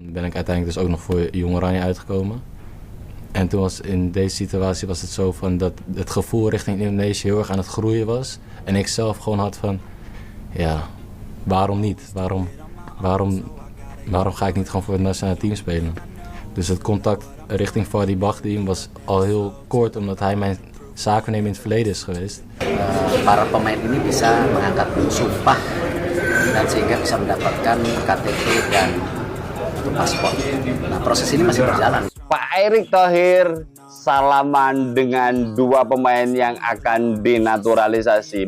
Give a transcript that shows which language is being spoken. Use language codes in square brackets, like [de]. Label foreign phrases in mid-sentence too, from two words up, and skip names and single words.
[nl] ben ik uiteindelijk dus ook nog voor Jong Oranje uitgekomen. En toen was in deze situatie was het zo van dat het gevoel richting Indonesië heel erg aan het groeien was. En ik zelf gewoon had van, ja, waarom niet? Waarom ga ik niet gewoon voor het nationale team spelen? Dus het contact richting Fadi Bahdim was al heel kort, omdat hij mijn zaakwaarnemer in het verleden is geweest. [id] Para pemain ini bisa mengangkat sumpah dan sehingga bisa mendapatkan KTP dan paspor. Nah, proses ini masih berjalan. Pak Erick Thohir salaman dengan dua pemain yang akan dinaturalisasi.